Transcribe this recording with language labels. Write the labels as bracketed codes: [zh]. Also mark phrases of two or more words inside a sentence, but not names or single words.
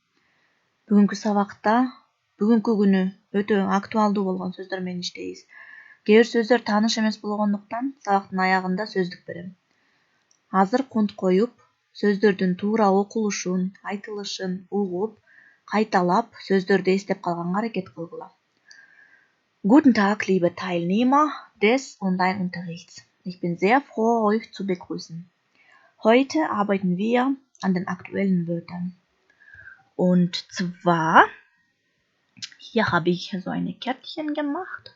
[ky] Бүгүнкү күнү өтө актуалдуу болгон сөздөр менен иштейбиз. Кээ бир сөздөр тааныш эмес болгондуктан сабактын аягында сөздүк берем. Азыр конт коюп, сөздөрдүн туура окулушун, айтылышын угуп, кайталап, сөздөрдү эстеп калганга аракет кылгыла. [de] Guten Tag, liebe Teilnehmer des Online-Unterrichts. Ich bin sehr froh, euch zu begrüßen. Heute arbeiten wir an den aktuellen Wörtern. Und zwar, hier habe ich so eine Kärtchen gemacht.